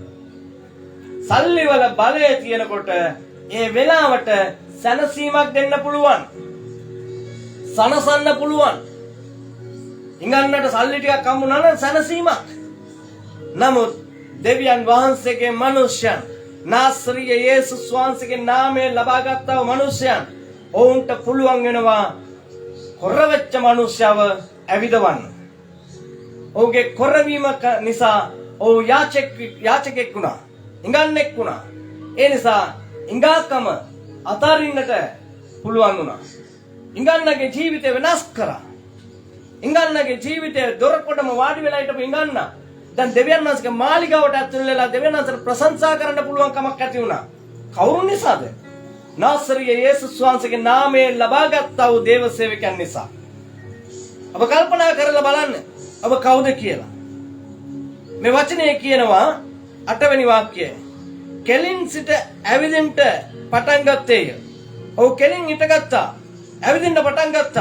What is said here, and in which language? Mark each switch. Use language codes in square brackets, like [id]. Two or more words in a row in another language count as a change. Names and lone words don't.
[si] සල්ලි වල බලය තියෙනකොට ඒ වෙලාවට සැනසීමක් දෙන්න පුළුවන්. සනසන්න පුළුවන්. ඉංගන්නට සල්ලි ටිකක් හම්බුනා නම් සැනසීමක්. නමුත් දෙවියන් වහන්සේගේ මනුෂ්‍යයන් नासरीय यीशुस වහන්සේගේ නාමයෙන් ලබාගත්තා වූ මනුෂ්‍යයන් ඔවුන්ට පුළුවන් වෙනවා කොරවෙච්ච මනුෂ්‍යව ඇවිදවන්න. ඔහුගේ කොරවීම නිසා ඔහු යාචකෙක් වුණා, ඉඟන්නෙක් වුණා. ඒ නිසා ඉඟාකම අතාරින්නට පුළුවන් වුණා. ඉඟන්නගේ ජීවිතය වෙනස් කරා. ඉඟන්නගේ ජීවිතය දොරකොඩම වාඩි වෙලා හිටපු ඉඟන්න දැන් දෙවියන් වහන්සේගේ මාලිගාවට ඇතුල් වෙලා දෙවියන් වහන්සේට ප්‍රශංසා කරන්න පුළුවන් කමක් ඇති වුණා. කවුරු නිසාද? नासरीय यीशुस වහන්සේගේ නාමයෙන් ලබාගත්තා වූ දේව සේවකයන් නිසා. ඔබ කල්පනා කරලා බලන්න ඔබ කවුද කියලා. මේ වචනේ කියනවා 8 වෙනි වාක්‍යය. කෙලින් සිට ඇවිදින්න පටන් ගත්තේය. ඔව් කෙලින් හිටගත්තා. ඇවිදින්න පටන් ගත්තා.